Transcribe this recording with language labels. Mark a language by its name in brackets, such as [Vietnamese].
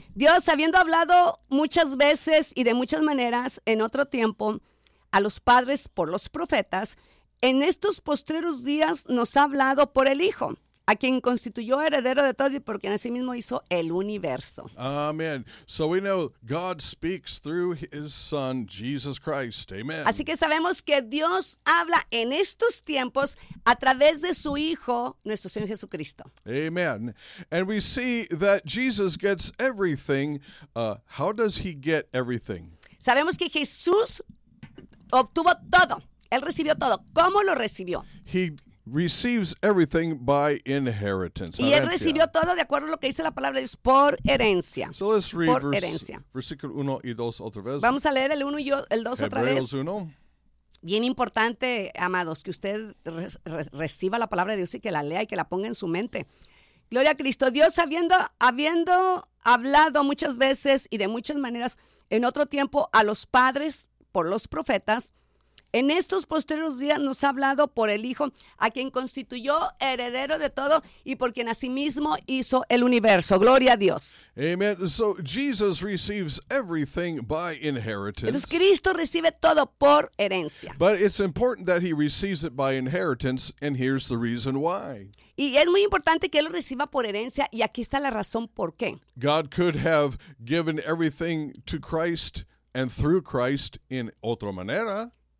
[Spanish] Dios, habiendo hablado muchas veces y de muchas maneras en otro tiempo a los padres por los profetas, en estos postreros días nos ha hablado por el Hijo, a quien constituyó heredero de todo y por quien asimismo hizo el universo. Amén. [English] So we know God speaks through his Son, Jesus Christ. [Spanish] Amén. Así que sabemos que Dios habla en estos tiempos a través de su Hijo, nuestro Señor Jesucristo. Amén. [English] And we see that Jesus gets everything. How does he get everything? [Spanish] Sabemos que Jesús obtuvo todo. Él recibió todo. ¿Cómo lo recibió? [English] He receives everything by inheritance. [Spanish] Y él recibió todo de acuerdo a lo que dice la palabra de Dios, por herencia. So let's read versículo 1 y 2 otra vez. Vamos a leer el 1 y el 2 otra vez. Hebreos 1. Bien importante, amados, que usted reciba la palabra de Dios y que la lea y que la ponga en su mente. Gloria a Cristo. Dios, habiendo hablado muchas veces y de muchas maneras en otro tiempo a los padres por los profetas, En estos posteriores días nos ha hablado por el Hijo, a quien constituyó heredero de todo y por quien asimismo hizo el universo. Gloria a Dios. [English] Amen. So Jesus receives everything by inheritance. [Spanish] Entonces Cristo recibe todo por herencia. [English] But it's important that he receives it by inheritance, and here's the reason why. [Spanish] Y es muy importante que él lo reciba por herencia, y aquí está la razón por qué. [English] God could have given everything to Christ and through Christ in otra manera.